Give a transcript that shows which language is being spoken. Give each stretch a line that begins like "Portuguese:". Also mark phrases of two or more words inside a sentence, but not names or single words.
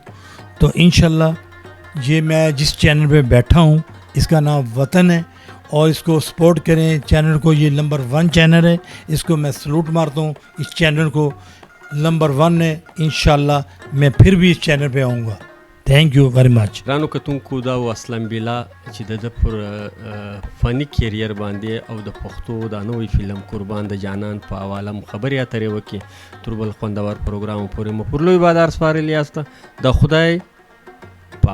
Urdu: تو انشاءاللہ یہ میں جس چینل پہ بیٹھا ہوں اس کا نام وطن ہے، اور اس کو سپورٹ کریں چینل کو. یہ نمبر 1 چینل ہے، اس کو میں سلوٹ مارتا ہوں. اس چینل کو نمبر 1 ہے. انشاءاللہ میں پھر بھی اس چینل پہ آؤں گا.
English: Thank you very much.
Pashto: ګرانو کتونکو دا و اسلم بیلا چې د ده پر فني کیریر باندې او د پښتو دا نوی فلم قربان د جانان په حواله هم خبرې اترې وکړي. تر بل خوندور پروګرام پورې مو پر لوی بادار سپارلی یاسته. د خدای په امان.